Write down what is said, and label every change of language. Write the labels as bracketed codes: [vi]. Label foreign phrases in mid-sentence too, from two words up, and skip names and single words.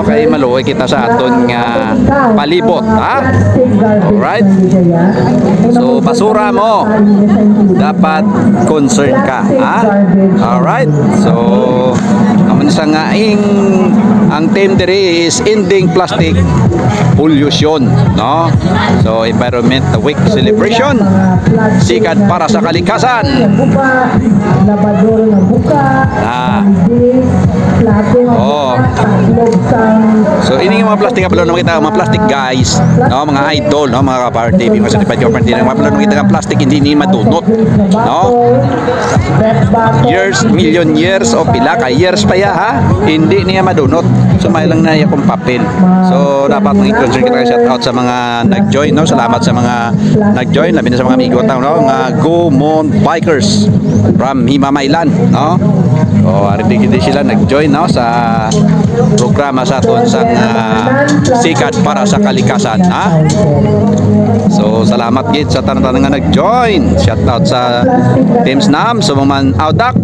[hil] Kay maluoy kita sa aton nga palibot, alright. So basura mo dapat concern ka, alright. So naman sa nga ang theme diri is [en] ending plastic pollution, [hil] no? [en] So Environment Week celebration, [hil] sikat para sa kalikasan. So ini yung mga plastic kapalo naman kita, mga plastic guys, no? Mga idol, no? Mga ka-party, mga certified ka-party, mga kapalo naman kita ng plastic hindi ni madunot, no? Years, [en] million years [hil] o pila ka years pa ya, hindi niya madunot. So may lang na yung papel. So dapat maging concern kita, [en] shout out [hil] sa mga nag-join, no? Salamat sa mga nag-join, labi na sa mga amigo tayo, no? Mga Go Mon Bikers from Himamaylan, no? O hindi sila nag-join, no? Sa programa sa aton sa sikat para sa kalikasan, So salamat gid sa tanan nga nag-join. [en] Shout out [hil] sa Team Snam, sa mga Audax.